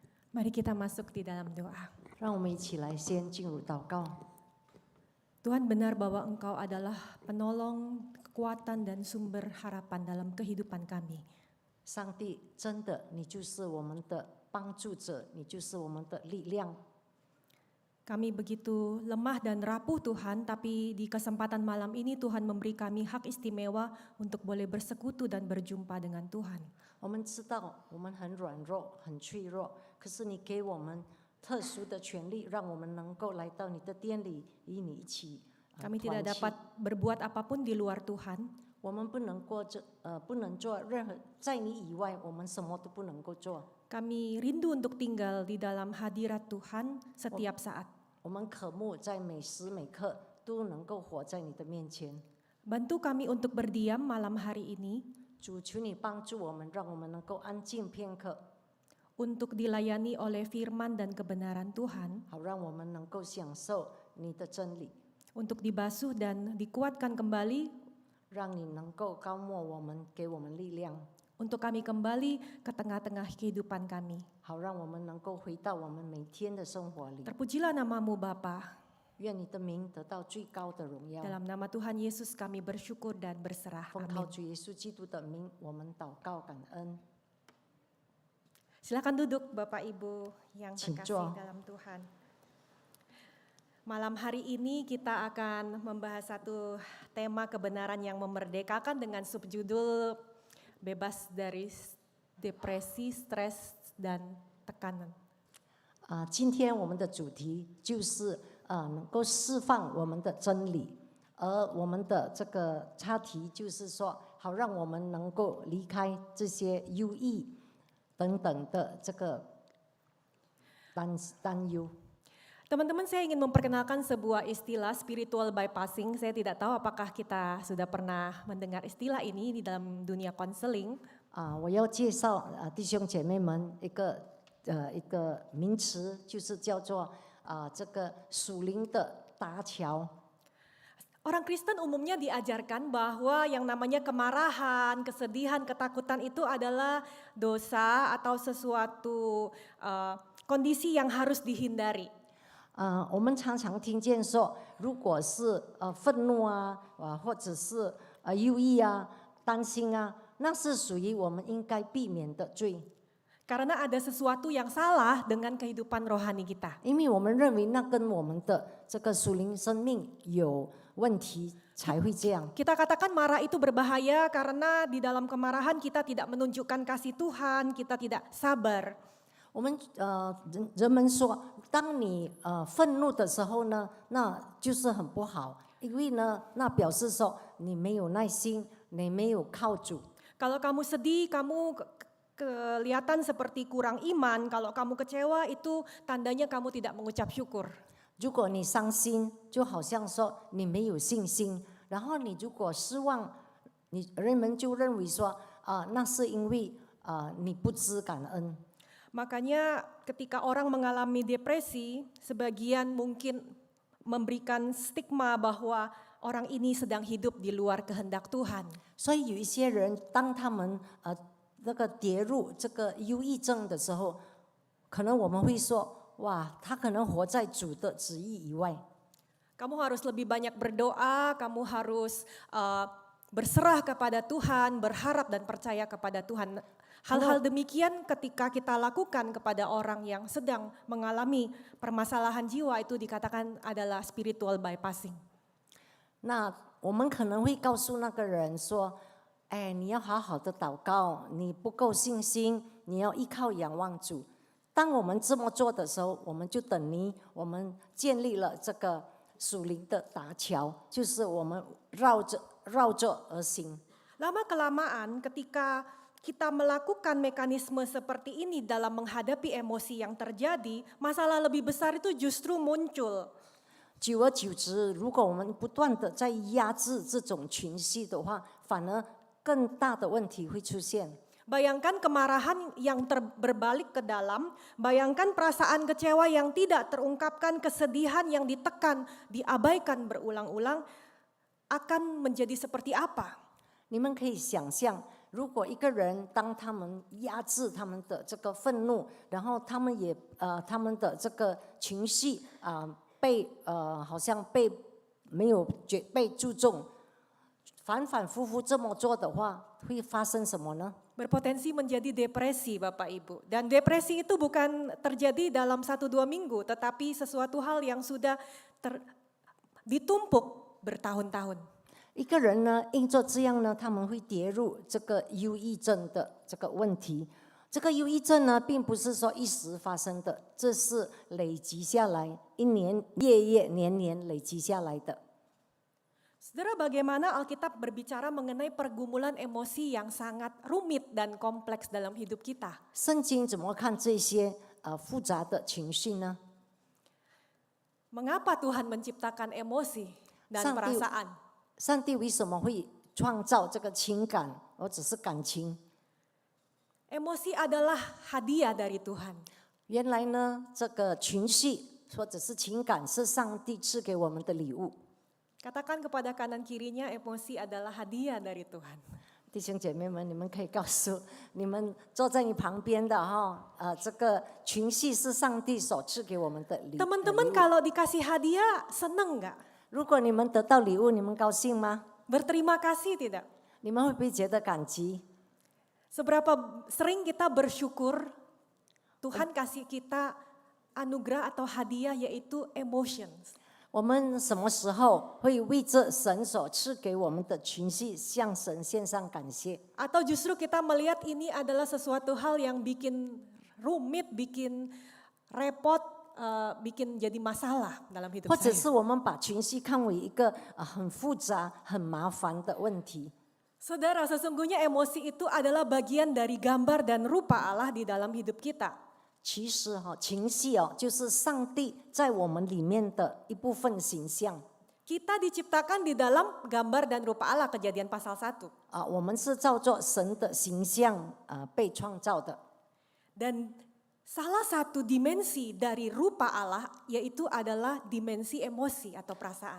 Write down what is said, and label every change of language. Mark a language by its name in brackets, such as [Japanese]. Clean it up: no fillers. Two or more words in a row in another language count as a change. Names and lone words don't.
[Indonesian] Mari kita masuk di dalam doa. [Chinese] 让我们一起来先进入祷告。 [Indonesian] Tuhan, benar bahwa Engkau adalah penolong, kekuatan dan sumber harapan dalam kehidupan kami. [Chinese] 上帝，真的，你就是我们的帮助者，你就是我们的力量。 [Indonesian] Kami begitu lemah dan rapuh Tuhan, tapi di kesempatan malam ini Tuhan memberi kami hak istimewa untuk boleh bersekutu dan berjumpa dengan Tuhan. [Chinese] 我们知道我们很软弱、很脆弱，可是你给我们特殊的权利，让我们能够来到你的殿里，与你一起 [Indonesian] Kami tidak [Chinese] 团契。 [Indonesian] dapat berbuat apapun di luar Tuhan, [Chinese] 我们不能做任何，在你以外，我们什么都不能够做。 [Indonesian] kami rindu untuk tinggal di dalam hadirat Tuhan setiap saat. [Chinese] 我们渴慕在每时每刻都能够活在你的面前。 [Indonesian] Bantu kami untuk berdiam malam hari ini, [Chinese] 主，求你帮助我们，让我们能够安静片刻， [Indonesian] untuk dilayani oleh firman dan kebenaran Tuhan, [Chinese] 好让我们能够享受你的真理， [Indonesian] untuk dibasuh dan dikuatkan kembali, [Chinese] 让你能够高抹我们，给我们力量， [Indonesian] untuk kami kembali ke tengah-tengah kehidupan kami. [Chinese] 好让我们能够回到我们每天的生活里。 [Indonesian] Terpujilah namamu Bapa. [Chinese] 愿你的名得到最高的荣耀。 [Indonesian] Dalam nama Tuhan Yesus kami bersyukur dan berserah. [Chinese] 奉靠 [Indonesian] Amin. [Chinese] 主耶稣基督的名，我们祷告感恩。 [Indonesian] Silakan duduk Bapak Ibu yang terkasih Cinco. dalam Tuhan. Malam hari ini kita akan membahas satu tema kebenaran yang memerdekakan dengan subjudul bebas dari depresi, stres, dan tekanan. [Chinese] 今天我们的主题就是能够释放我们的真理，而我们的这个插题就是说，好让我们能够离开这些忧郁等等的这个担忧。 [Indonesian] Teman-teman, saya ingin memperkenalkan sebuah istilah [English] spiritual bypassing. [Indonesian] Saya tidak tahu apakah kita sudah pernah mendengar istilah ini di dalam dunia konseling. [Chinese] 我要介绍弟兄姐妹们一个名词，就是叫做这个属灵的搭桥。 [Indonesian] Orang Kristen umumnya diajarkan bahwa yang namanya kemarahan, kesedihan, ketakutan itu adalah dosa atau sesuatu kondisi yang harus dihindari. [Chinese] 我们常常听见说，如果是愤怒或者是忧郁担心那是属于我们应该避免的罪。 [Indonesian] Karena ada sesuatu yang salah dengan kehidupan rohani kita. [Chinese] 因为我们认为那跟我们的这个属灵生命有问题，才会这样。 [Indonesian] Kita katakan marah itu berbahaya karena di dalam kemarahan kita tidak menunjukkan kasih Tuhan, kita tidak sabar. [Chinese] 我们人们说，当你愤怒的时候呢，那就是很不好，因为呢，那表示说你没有耐心，你没有靠主。 [Indonesian] Kalau kamu sedih, kamu kelihatan seperti kurang iman. Kalau kamu kecewa, itu tandanya kamu tidak mengucap syukur. [Chinese] 如果你伤心，就好像说你没有信心；然后你如果失望，人们就认为说那是因为你不知感恩。 [Indonesian] Makanya ketika orang mengalami depresi, sebagian mungkin memberikan stigma bahwa orang ini sedang hidup di luar kehendak Tuhan. [Chinese] 所以有一些人，当他们那个跌入这个忧郁症的时候，可能我们会说，哇，他可能活在主的旨意以外。 [Indonesian] Kamu harus lebih banyak berdoa, kamu harus berserah kepada Tuhan, berharap dan percaya kepada Tuhan. Hal-hal demikian ketika kita lakukan kepada orang yang sedang mengalami permasalahan jiwa itu dikatakan adalah [English] spiritual bypassing. [Chinese] 那我们可能会告诉那个人说，哎，你要好好的祷告，你不够信心，你要依靠仰望主。当我们这么做的时候，我们就等于我们建立了这个属灵的搭桥，就是我们绕着而行。 [Indonesian] Lama kelamaan ketika kita melakukan mekanisme seperti ini dalam menghadapi emosi yang terjadi, masalah lebih besar itu justru muncul. [Chinese] 久而久之，如果我们不断的在压制这种情绪的话，反而更大的问题会出现。 [Indonesian] Bayangkan kemarahan yang berbalik ke dalam, bayangkan perasaan kecewa yang tidak terungkapkan, kesedihan yang ditekan, diabaikan berulang-ulang, akan menjadi seperti apa? [Chinese] 你们可以想象， 如果一个人当他们压制他们的这个愤怒，然后他们他们的这个情绪被好像没有被注重，反反复复这么做的话，会发生什么呢？ [Indonesian] Berpotensi menjadi depresi Bapak Ibu. Dan depresi itu bukan terjadi dalam 1-2 minggu, tetapi sesuatu hal yang sudah ditumpuk bertahun-tahun. [Chinese] 一个人呢，因着这样呢，他们会跌入这个忧郁症的这个问题。这个忧郁症呢，并不是说一时发生的，这是累积下来，一年、月、年累积下来的。 [Indonesian] Saudara, bagaimana Alkitab berbicara mengenai pergumulan emosi yang sangat rumit dan kompleks dalam hidup kita? [Chinese] 圣经怎么看这些复杂的情绪呢？ [Indonesian] Mengapa Tuhan menciptakan emosi dan Sang perasaan? [Chinese] 上帝为什么会创造这个情感，或者是感情？ [Indonesian] Emosi adalah hadiah dari Tuhan. [Chinese] 原来呢，这个情绪或者是情感是上帝赐给我们的礼物。 [Indonesian] Katakan kepada kanan kirinya, emosi adalah hadiah dari Tuhan. [Chinese] 弟兄姐妹们，你们可以告诉你们坐在你旁边的这个情绪是上帝所赐给我们的礼物。 [Indonesian] Teman-teman kalau dikasih hadiah, seneng nggak? [Chinese] 如果你们得到礼物，你们高兴吗？ [Indonesian] Berterima kasih tidak? [Chinese] 你们会不会觉得感激？ [Indonesian] Seberapa sering kita bersyukur Tuhan kasih kita anugerah atau hadiah yaitu emotions. [Chinese] 我们什么时候会为这神所赐给我们的情绪向神献上感谢？ [Indonesian] Atau justru kita melihat ini adalah sesuatu hal yang bikin rumit, bikin repot, bikin jadi masalah dalam hidup [Chinese] 或者 [Indonesian] saya. [Chinese] 是我们把情绪看为一个很复杂、很麻烦的问题？ [Indonesian] Saudara, sesungguhnya emosi itu adalah bagian dari gambar dan rupa Allah di dalam hidup kita. [Chinese] 其实情绪就是上帝在我们里面的一部分形象。 [Indonesian] Kita diciptakan di dalam gambar dan rupa Allah, Kejadian pasal 1. [Chinese] 我们是照着神的形象被创造的。 [Indonesian] Dan salah satu dimensi dari rupa Allah yaitu adalah dimensi emosi atau perasaan.